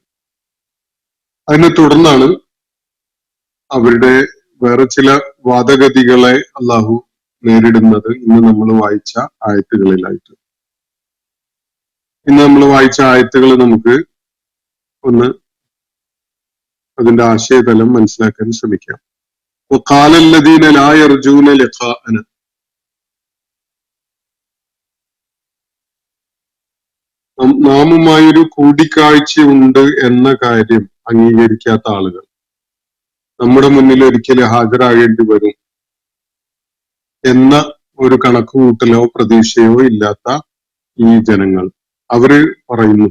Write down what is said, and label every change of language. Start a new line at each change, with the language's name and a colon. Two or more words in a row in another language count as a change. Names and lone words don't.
Malayalam: അതിനെ തുടർന്നാണ് അവരുടെ വേറെ ചില വാദഗതികളെ അള്ളാഹു നേരിടുന്നത് ഇന്ന് നമ്മൾ വായിച്ച ആയത്തുകളിലായിട്ട്. ഇന്ന് നമ്മൾ വായിച്ച ആയത്തുകൾ നമുക്ക് ഒന്ന് അതിന്റെ ആശയതലം മനസ്സിലാക്കാൻ ശ്രമിക്കാം.
Arabic: وقال الذين لا يرجون لقاءنا
Malayalam: നാമുമായൊരു കൂടിക്കാഴ്ചയുണ്ട് എന്ന കാര്യം അംഗീകരിക്കാത്ത ആളുകൾ, നമ്മുടെ മുന്നിൽ ഒരിക്കലും ഹാജരാകേണ്ടി വരും എന്ന ഒരു കണക്കുകൂട്ടലോ പ്രതീക്ഷയോ ഇല്ലാത്ത ഈ ജനങ്ങൾ അവര് പറയുന്നു.